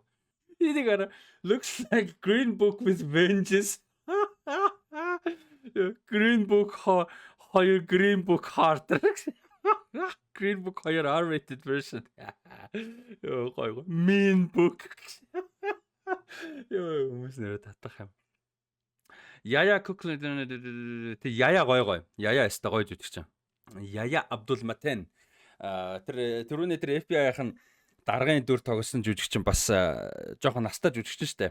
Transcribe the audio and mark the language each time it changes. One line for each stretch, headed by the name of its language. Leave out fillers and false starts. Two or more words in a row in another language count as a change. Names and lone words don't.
English: It looks like Green Book with vengeance.
Mongolian: Green Book хоёр Green Book harder. Green Book хоёр
English: R-rated version.
Mongolian: Гоё. Mean Book. Ёо, хүмүүс нэр татах юм. Яя Куклен тэ Яя гоё. Яя өстө гоё жүжигч чинь. Яя Абдул Матен. Тэр FBI-ийн даргын дүр тоглосон жүжигч чинь бас жоохон настай жүжигч шүү дээ.